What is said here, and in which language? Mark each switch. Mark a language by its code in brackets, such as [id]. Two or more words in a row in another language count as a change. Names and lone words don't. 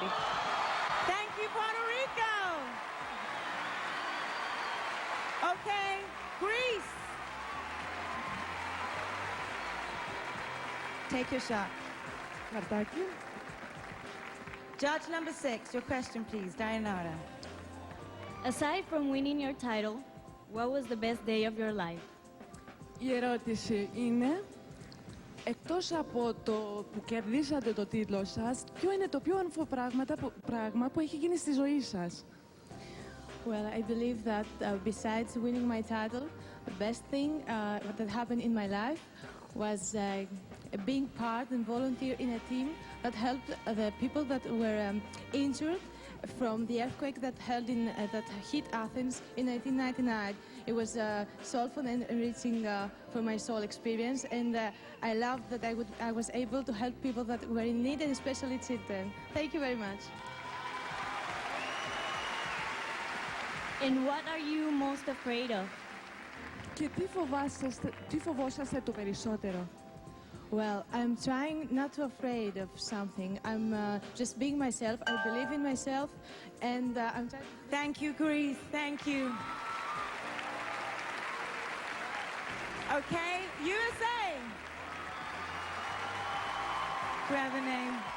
[en] Thank you, Puerto Rico. Okay, Greece. Take your shot. Thank you. Judge number 6, your question, please, Dayanara. Aside from winning your title, what was the best day of your life? [el] Η ερώτηση είναι, εκτός από το που κερδίσατε το τίτλο σας, ποιο είναι το πιο όμορφο πράγμα που έχει γίνει στη ζωή σας? [en] Well, I believe that besides winning my title, the best thing that happened in my life was being part and volunteer in a team that helped the people that were injured from the earthquake that hit Athens in 1999. It was soulful and enriching for my soul experience, and I loved that I was able to help people that were in need, and especially children. Thank you very much. And what are you most afraid of? [el] Και τι φοβόσαστε το περισσότερο? [en] Well, I'm trying not to afraid of something. I'm just being myself. I believe in myself, and I'm trying. Thank you, Greece. Thank you. Okay, USA. Grab a name.